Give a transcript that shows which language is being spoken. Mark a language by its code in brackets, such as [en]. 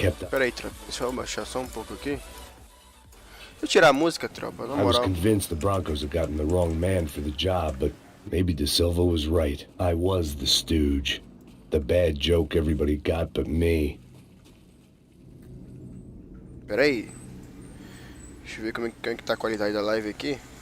[pt] Pera aí, tropa. Deixa eu abaixar só um pouco aqui. Deixa eu tirar a música, tropa, na moral. [en] I was convinced the Broncos had gotten the wrong man for the job, but maybe De Silva was right. I was the stooge. The bad joke everybody got but me. [pt] Pera aí. Deixa eu ver como é que tá a qualidade da live aqui.